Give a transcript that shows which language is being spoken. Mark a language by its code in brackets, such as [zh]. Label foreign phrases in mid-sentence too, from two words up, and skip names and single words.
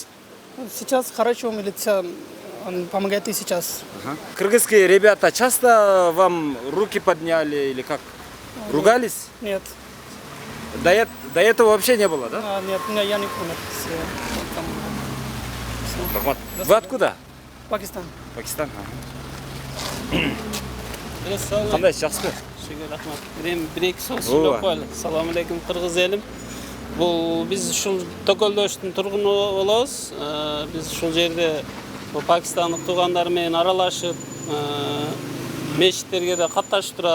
[ru] Сейчас хорошо, милиция помогает и сейчас. Кыргызские ребята часто вам руки подняли или как? Ругались? Нет. До этого вообще не было, да? Нет, я не помню. Рахмат. Вы откуда? Пакистан. [ky] Пакистан. Кандайсыз, жакшысызбы? Шүгүр рахмат. Бир-эки сөз Ооба. сүйлөп коелу. Салам алейкум кыргыз элим. Бул биз ушул Токөлдөштүн тургуну болобуз. Биз ушул жерде пакистандык туугандар менен аралашып, мечиттерге да катташып турат.